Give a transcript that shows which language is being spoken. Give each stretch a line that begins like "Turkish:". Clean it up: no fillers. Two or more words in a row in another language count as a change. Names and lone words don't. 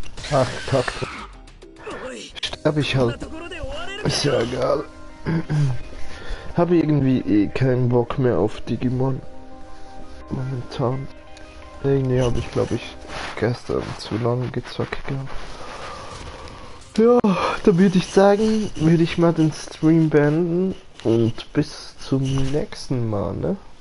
German: Ach, Takt.
Japanese: おい
German: Sterbe ich
Japanese: こんな
German: halt.
Japanese: ところで終われる
German: Ist ja egal. Habe irgendwie eh keinen Bock mehr auf Digimon. Momentan. Irgendwie habe ich, glaube ich, gestern zu lange gezockt gehabt. Ja, da würde ich sagen, würde ich mal den Stream beenden und bis zum nächsten Mal, ne?